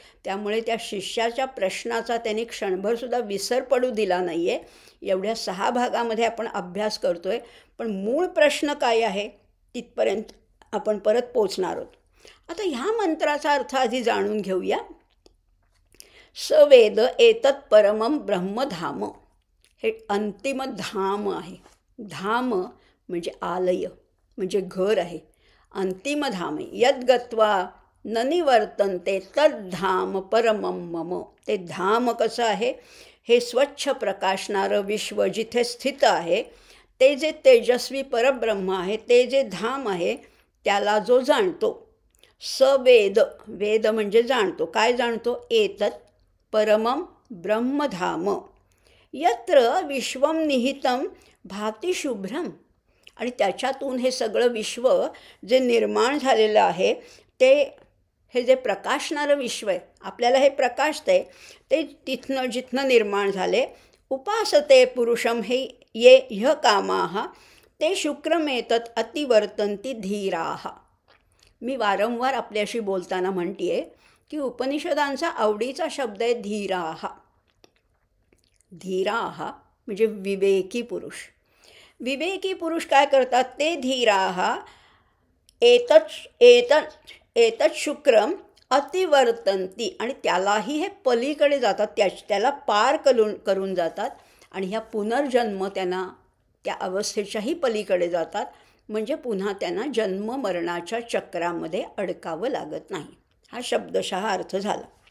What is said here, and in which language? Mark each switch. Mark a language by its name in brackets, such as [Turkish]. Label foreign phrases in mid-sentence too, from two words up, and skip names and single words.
[Marathi] त्यामुळे त्या शिष्याच्या प्रश्नाचा त्यांनी क्षणभरसुद्धा विसर पडू दिला नाही आहे. एवढ्या 6 भागामध्ये आपण अभ्यास करतो आहे, पण मूळ प्रश्न काय आहे तिथपर्यंत आपण परत पोचणार आहोत. आता ह्या मंत्राचा अर्थ आधी जाणून घेऊया. [Sanskrit] सवेद एतत् परमं ब्रह्मधाम, [Marathi] हे अंतिम धाम आहे. धाम म्हणजे आलय, म्हणजे घर आहे. अंतिम धाम [Sanskrit] यद् गत्वा न निवर्तन्ते तद्धाम परमं मम. [Marathi] ते धाम कसं आहे? हे स्वच्छ प्रकाशणारं विश्व जिथे स्थित आहे, ते जे तेजस्वी परब्रह्म आहे, ते जे धाम आहे, त्याला जो जाणतो. सवेद, वेद म्हणजे जाणतो. काय जाणतो? [Sanskrit] एतत् परमं ब्रह्मधाम यत्र विश्वं निहितं भाति शुभ्रम. [Marathi] आणि त्याच्यातून हे सगळं विश्व जे निर्माण झालेलं आहे, ते हे जे प्रकाशणारं विश्व आहे, आपल्याला हे प्रकाशतंय, ते तिथनं जिथनं निर्माण झाले. [Sanskrit] उपासते पुरुषम हे ये ह्य कामाः ते शुक्रमेतत् अतिवर्तन्ति धीराः. [Marathi] मी वारंवार आपल्याशी बोलताना म्हणते की उपनिषदांचा आवडीचा शब्द आहे धीराः. धीराः म्हणजे विवेकी पुरुष. विवेकी पुरुष काय करतात? [Sanskrit] ते धीराः एतत् शुक्रम अतिवर्तन्ति, [Marathi] आणि त्यालाही हे पलीकडे जातात, त्याला पार करून जातात, आणि ह्या पुनर्जन्म त्यांना त्या अवस्थेच्याही पलीकडे जातात. म्हणजे पुन्हा त्यांना जन्म मरणाच्या चक्रामध्ये अडकावं लागत नाही. हा शब्दशः अर्थ झाला.